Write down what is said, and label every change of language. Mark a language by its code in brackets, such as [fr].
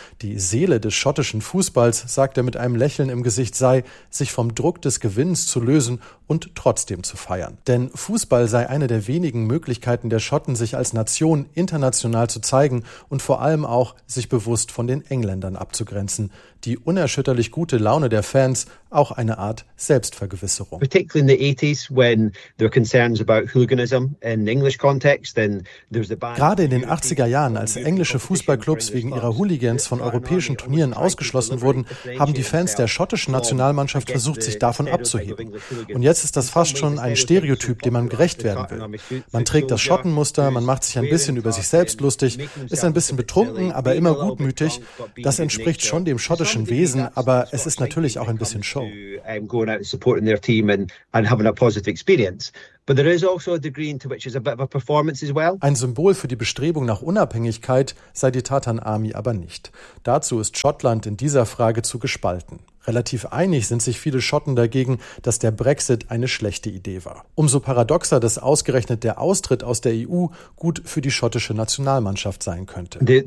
[de] Die Seele des schottischen Fußballs, sagt er mit einem Lächeln im Gesicht, sei, sich vom Druck des Gewinns zu lösen und trotzdem zu feiern. Denn Fußball sei eine der wenigen Möglichkeiten der Schotten, sich als Nation international zu zeigen und vor allem auch, sich bewusst von den Engländern abzugrenzen. Die unerschütterlich gute Laune der Fans, auch eine Art Zitat Selbstvergewisserung. [en] Particularly in the 80s when there are concerns about hooliganism in the English context, then there's the ban. [de] Gerade in den 80er Jahren, als englische Fußballclubs wegen ihrer Hooligans von europäischen Turnieren ausgeschlossen wurden, haben die Fans der schottischen Nationalmannschaft versucht, sich davon abzuheben. Und jetzt ist das fast schon ein Stereotyp, dem man gerecht werden will. Man trägt das Schottenmuster, man macht sich ein bisschen über sich selbst lustig, ist ein bisschen betrunken, aber immer gutmütig. Das entspricht schon dem schottischen Wesen, aber es ist natürlich auch ein bisschen Show. [en] Going out and supporting their team and having a positive experience. But there is also a degree into which is a bit of a performance as well. [de] Ein Symbol für die Bestrebung nach Unabhängigkeit sei die Tartan Army aber nicht. Dazu ist Schottland in dieser Frage zu gespalten. Relativ einig sind sich viele Schotten dagegen, dass der Brexit eine schlechte Idee war. Umso paradoxer, dass ausgerechnet der Austritt aus der EU gut für die schottische Nationalmannschaft sein könnte.